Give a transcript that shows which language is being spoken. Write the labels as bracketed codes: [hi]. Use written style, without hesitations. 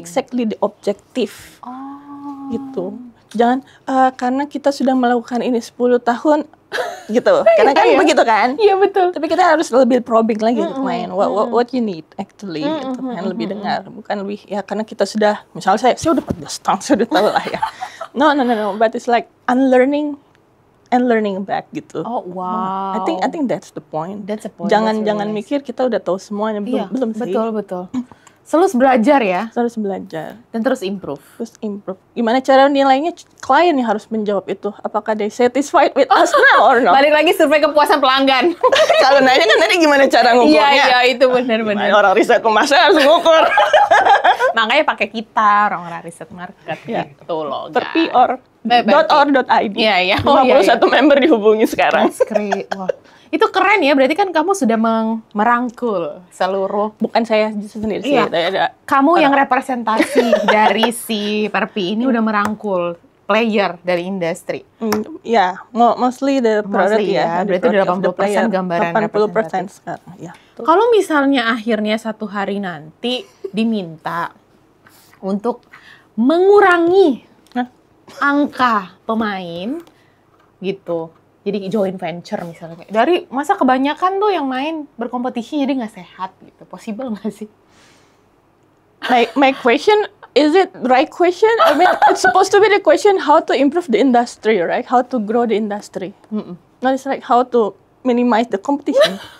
[en] exactly the objective. Gitu. [id] Jangan karena kita sudah melakukan ini 10 tahun gitu. Karena kan begitu kan? Iya, betul. Tapi kita harus lebih probing lagi ke klien. [en] What you need actually [id] gitu kan, lebih dengar, bukan lebih ya karena kita sudah misalnya saya udah 14 tahun, saya udah tahu lah ya. [en] No, but it's like unlearning and learning back gitu. Oh, wow. I think that's the point. That's the point. [id] Jangan [en] That's really nice. [id] mikir kita udah tahu semuanya, belum sih. Betul. Terus belajar ya, Kita harus belajar, dan terus improve. terus improve. Gimana cara nilainya? Klien yang harus menjawab itu. Apakah [en] they satisfied with us now or not? [id] Balik lagi survei kepuasan pelanggan. Kalau nanya kan tadi gimana cara ngukurnya? Iya, itu benar-benar. Orang riset pemasaran harus ngukur. Makanya pakai kita, orang-orang riset market gitu loh, guys. .or.id. Iya. 51 member dihubungi sekarang. Wah, itu keren ya. Berarti kan kamu sudah merangkul seluruh. Bukan saya sendiri sih. Iya. Ada Kamu yang representasi dari si Perpi ini udah merangkul player dari industri. [en] ya, mostly the product [id] Mostly ya, berarti udah 80% gambaran 80% sekarang. Ya. Kalau misalnya akhirnya satu hari nanti diminta untuk mengurangi angka pemain gitu, jadi joint venture misalnya, dari masa kebanyakan tuh yang main berkompetisi jadi nggak sehat gitu, possible nggak sih? [en] My question, is it right question? I mean, it's supposed to be the question how to improve the industry, right? How to grow the industry. Not it's like how to minimize the competition.